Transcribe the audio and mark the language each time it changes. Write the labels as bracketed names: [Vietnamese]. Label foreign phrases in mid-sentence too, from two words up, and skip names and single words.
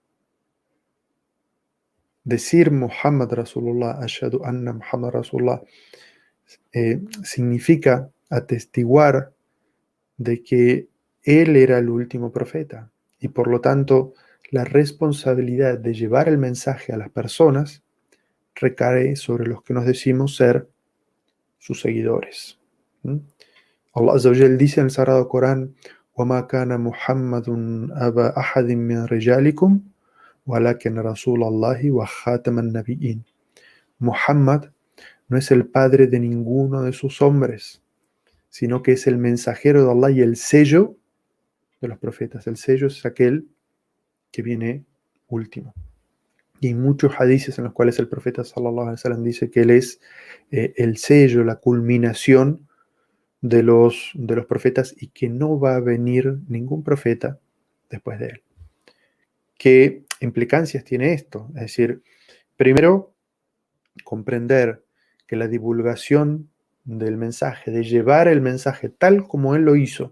[Arabic] Decir محمد رسول الله، أشهد أن محمدا رسول الله, [Spanish] significa atestiguar de que él era el último profeta y por lo tanto la responsabilidad de llevar el mensaje a las personas recae sobre los que nos decimos ser sus seguidores. ¿Mm? [Arabic] الله عز وجل [Spanish] dice en el Sagrado Corán: [Arabic] وَمَا كَانَ مُحَمَّدٌ أَبَا أَحَدٍ مِّن رِجَالِكُمْ وَلَكِنْ رَسُولَ اللَّهِ وَخَاتَمَ النَّبِيِّينَ. [Spanish] Muhammad no es el padre de ninguno de sus hombres, sino que es el mensajero de Allah y el sello de los profetas. El sello es aquel que viene último. Y hay muchos hadices en los cuales el profeta [Arabic] صلى الله عليه وسلم [Spanish] dice que él es el sello, la culminación de los profetas y que no va a venir ningún profeta después de él. ¿Qué implicancias tiene esto? Es decir, primero, comprender que la divulgación del mensaje, de llevar el mensaje tal como él lo hizo,